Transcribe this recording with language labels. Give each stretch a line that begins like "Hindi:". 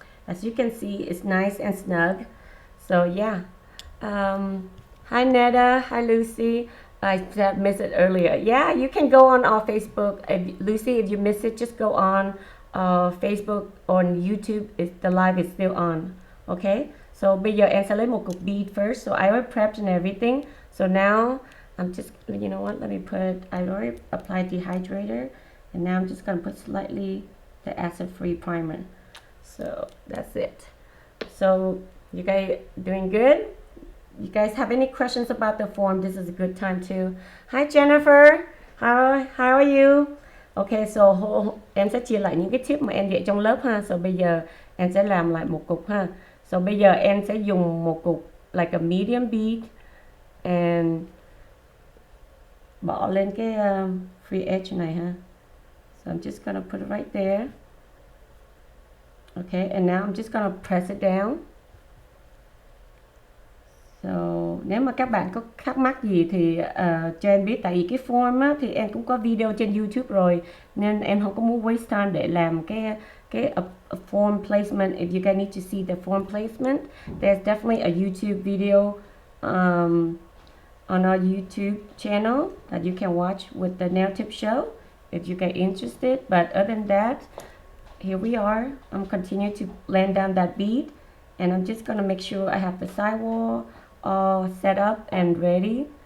English: As you can see, it's nice and snug. So yeah. Hi Netta, hi Lucy. I missed it earlier. Yeah, you can go on our Facebook. Lucy, if you missed it, just go on Facebook, on YouTube. The live is still on. Okay.
Vietnamese: So bây giờ em sẽ lấy một cục bead first.
English: So I already prepped and everything. So now I'm just, you know what? Let me put. I already applied dehydrator, and now I'm just gonna put slightly the acid-free primer. So that's it. So you guys doing good? You guys have any questions about the form? This is a good time too. Hi Jennifer, how are you?
Vietnamese: Okay, so em sẽ chia lại những cái tip mà em dạy trong lớp ha. So bây giờ em sẽ làm lại một cục ha. So bây giờ em sẽ dùng một cục like a medium bead and bỏ lên cái free edge này ha.
English: So I'm just gonna put it right there. Okay, and now I'm just gonna press it down.
Vietnamese: So, nếu mà các bạn có thắc mắc gì thì cho em biết, tại vì cái form á, thì em cũng có video trên YouTube rồi, nên em không có muốn waste time để làm cái form placement.
English: If you guys need to see the form placement, there's definitely a YouTube video on our YouTube channel that you can watch with the nail tip show if you get interested. But other than that, here we are. I'm continuing to blend down that bead, and I'm just gonna make sure I have the sidewall all set up and ready.